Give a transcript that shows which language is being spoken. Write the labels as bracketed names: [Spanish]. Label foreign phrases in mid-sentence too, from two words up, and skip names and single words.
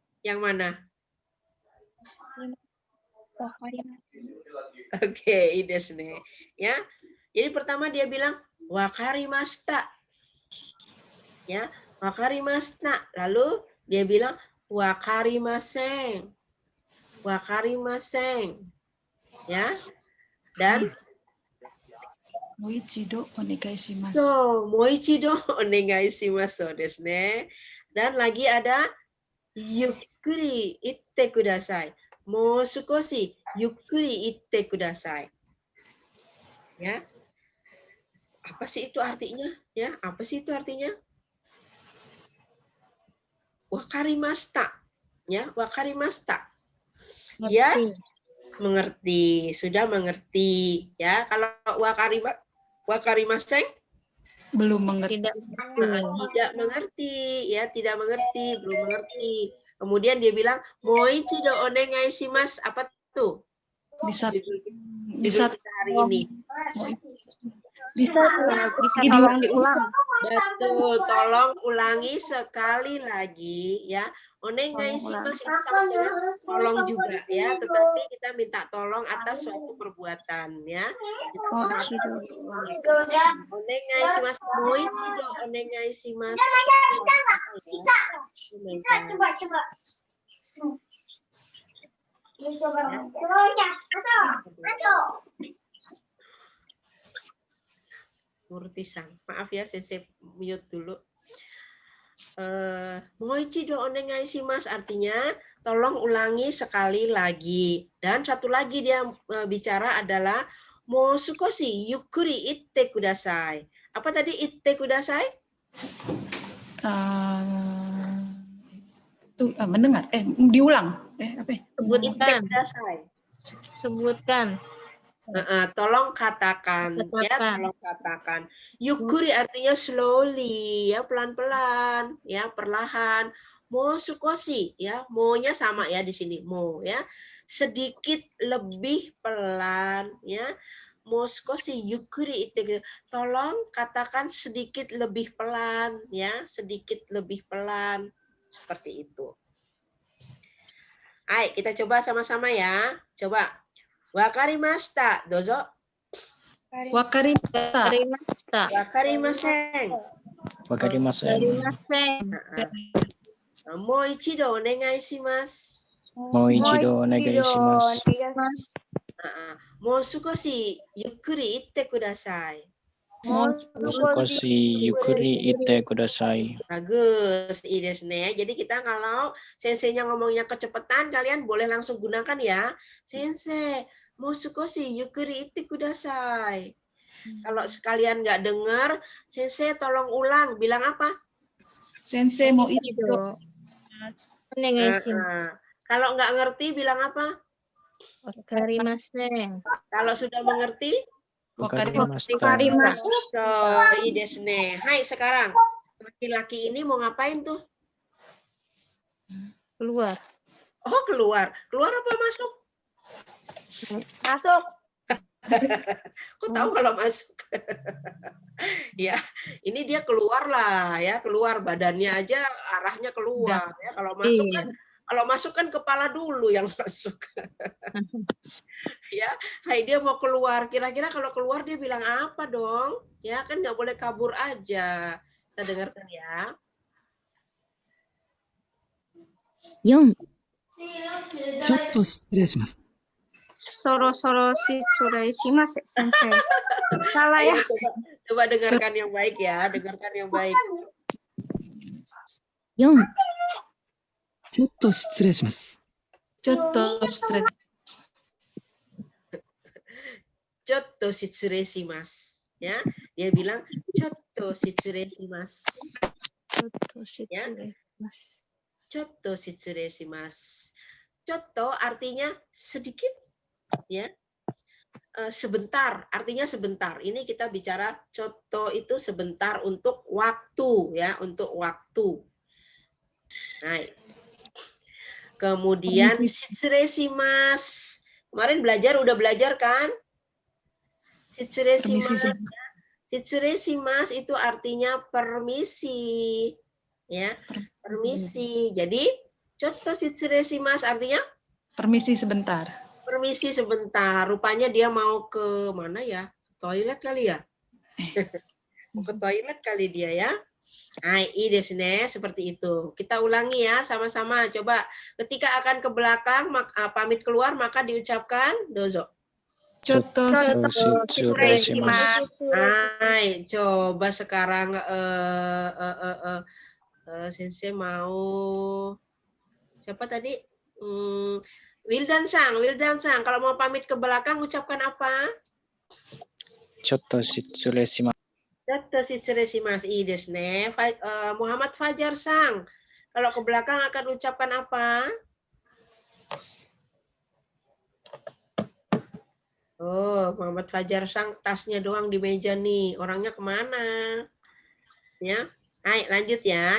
[Indonesian] Yang mana? [Japanese] わかります。 [Indonesian] Oke, iya [Japanese] です ね. [Indonesian] Ya. Jadi pertama dia bilang wakarimashita. Ya, wakarimashita. Lalu dia bilang wakarimasen. [Japanese] Wakarimasen. [Indonesian] Ya. Dan [Japanese] もう一度 お願いします. so, もう一度 お願いします です ね. [Indonesian] Dan lagi ada [Japanese] ゆっくり 言って ください. もう少し ゆっくり 言って ください. [Indonesian] Ya. Apa sih itu artinya? Ya, apa sih itu artinya? Wakarimashita. Ya, wakarimashita. Ya, mengerti, sudah mengerti. Ya, kalau wakarimasen Belum mengerti. tidak mengerti, ya, tidak mengerti, belum mengerti. Kemudian dia bilang [Japanese] もう一度 お願いします. [Indonesian] Apa tuh? Bisa Bisa hari ini. bisa Tolong diulang. Betul, tolong ulangi sekali lagi ya. [Japanese] お願いします [Indonesian] itu artinya tolong juga ya, tetapi kita minta tolong atas suatu perbuatan ya. [Japanese] お願いします、もう一度 お願いします. [Indonesian] Murti-san, maaf ya, Sensei mute dulu. [Japanese] もう一度 お願いします [Indonesian] artinya tolong ulangi sekali lagi. Dan satu lagi dia bicara adalah [Japanese] もう少し ゆっくり 言って ください. [Indonesian] Apa tadi [Japanese] 言って ください? [Indonesian] Mendengar. Diulang. Apa? Itte Sebutkan. kudasai. Sebutkan. Tolong katakan, ya, tolong katakan. Yukkuri artinya slowly, ya, pelan-pelan, ya, perlahan. [Japanese] もう少し, [Indonesian] ya, mo-nya sama ya di sini, mo, ya, sedikit lebih pelan, ya. [Japanese] もう少し ゆっくり 言って, [Indonesian] tolong katakan sedikit lebih pelan, ya, sedikit lebih pelan, seperti itu. Ayo kita coba sama-sama ya, coba. [Japanese] わかりました、どうぞ. Wakarimashita. Wakarimasen. Wakarimasen. もう 一度 お願いします. もう一度 お願いします. もう少し ゆっくり 言って ください. 少し ゆっくり 言って ください. Bagus, いい です ね. [Indonesian] Jadi kita kalau senseinya ngomongnya kecepatan, kalian boleh langsung gunakan ya. [Japanese] 先生、もう少し ゆっくり 言って ください. [Indonesian] Kalau sekalian nggak dengar, sensei tolong ulang. Bilang apa? Sensei mau itu. [Japanese] お願いします. [Indonesian] Kalau nggak ngerti, bilang apa? [Japanese] Wakarimasen. [Indonesian] Kalau sudah mengerti, [Japanese] Wakarimashita. so, いい です ね. [Indonesian] Hai, sekarang laki-laki ini mau ngapain tuh? Keluar. Oh, keluar. Keluar apa masuk? Masuk. Kok tahu kalau masuk? Ya, ini dia keluar lah ya, keluar badannya aja arahnya keluar ya. Kalau masuk kan Kalau masuk kan kepala dulu yang masuk. Ya, hai dia mau keluar. Kira-kira kalau keluar dia bilang apa dong? Ya kan nggak boleh kabur aja. Kita dengarkan ya. [Japanese] 4、ちょっと失礼します。そろそろ失礼します、先生。Salah [Indonesian] Ayo, ya. coba dengarkan yang baik ya. Dengarkan yang baik. [Japanese] 4、ちょっと失礼します。ちょっと失礼。ちょっと 失礼 します. [Indonesian] Ya, dia bilang [Japanese] ちょっと 失礼 します. ちょっと失礼します。ちょっと 失礼 します. [Indonesian] Chotto artinya sedikit, ya. Sebentar, artinya sebentar. Ini kita bicara chotto itu sebentar untuk waktu, ya, untuk waktu. Nah, kemudian [Japanese] 失礼 します. [Indonesian] Kemarin udah belajar kan? [Japanese] 失礼 します. 失礼 します [Indonesian] itu artinya permisi. Ya, permisi. Jadi, [Japanese] ちょっと 失礼 します [Indonesian] artinya Permisi sebentar. permisi sebentar. Rupanya dia mau ke mana ya? Toilet kali ya? Mau ke toilet kali dia ya. Nah, ini [Japanese] です ね, [Indonesian] seperti itu. Kita ulangi ya sama-sama. Coba ketika akan ke belakang, pamit keluar maka diucapkan dozo. [Japanese] ちょっと失礼 します. [Indonesian] Hai, coba sekarang Sensei mau siapa tadi? Wildan Sang. Kalau mau pamit ke belakang ucapkan apa? [Japanese] ちょっと 失礼 します. ちょっと 失礼 します. いい です ね. Muhammad Fajar Sang. [Indonesian] Kalau ke belakang akan ucapkan apa? Oh, Muhammad Fajar Sang tasnya doang di meja nih. Orangnya kemana? Ya, ayo lanjut ya.